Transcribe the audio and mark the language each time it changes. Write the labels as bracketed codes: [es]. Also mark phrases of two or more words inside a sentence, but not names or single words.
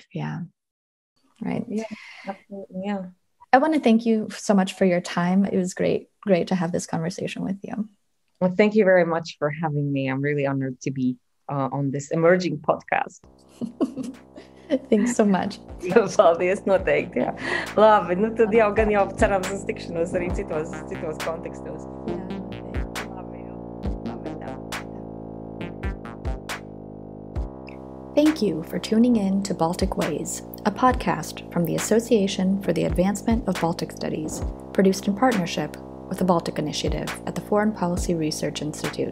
[en] Yeah. Right. Yeah, absolutely. Yeah. I want to thank you so much for your time. It was great to have this conversation with you. Well, thank you very much for having me. I'm really honored to be on this emerging podcast. Thanks so much. [lv] Paldies, noteikti, jā. Labi, nu tad jau gan jau cerams uz tikšanos arī citos kontekstos. [en] Thank you for tuning in to Baltic Ways, a podcast from the Association for the Advancement of Baltic Studies, produced in partnership with the Baltic Initiative at the Foreign Policy Research Institute.